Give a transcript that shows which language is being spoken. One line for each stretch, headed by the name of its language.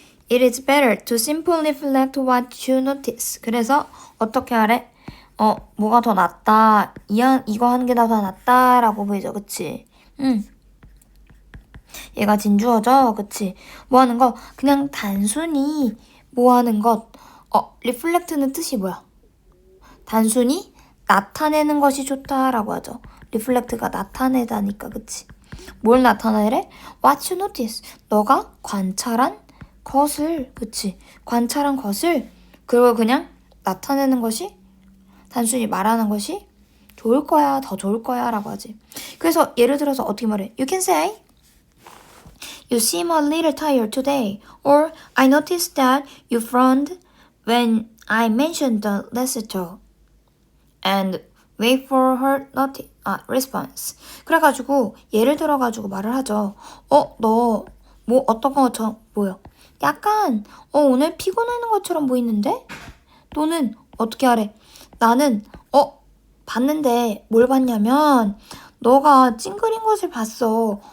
English: It is better to simply reflect what you notice.
Korean: 그래서 어떻게 하래? 뭐가 더 낫다. 이거 하는 게 더 낫다 라고 보이죠. 그치? 얘가 진주어죠. 그치? 뭐 하는 거? 그냥 단순히 뭐 하는 것. reflect는 뜻이 뭐야? 단순히 나타내는 것이 좋다라고 하죠. reflect가 나타내다니까. 그치? 뭘 나타내래?
English: What you notice.
Korean: 너가 관찰한 것을, 그치? 관찰한 것을 그걸 그냥 나타내는 것이 단순히 말하는 것이 좋을 거야, 더 좋을 거야 라고 하지. 그래서 예를 들어서 어떻게 말해?
English: You can say You seem a little tired today. Or I noticed that you frowned when I mentioned the recital. And wait for her response.
Korean: 그래가지고 예를 들어가지고 말을 하죠. 너 뭐 어떤 거 뭐요? 약간 오늘 피곤한 것처럼 보이는데? 또는 어떻게 하래? 나는 봤는데 뭘 봤냐면 너가 찡그린 것을 봤어.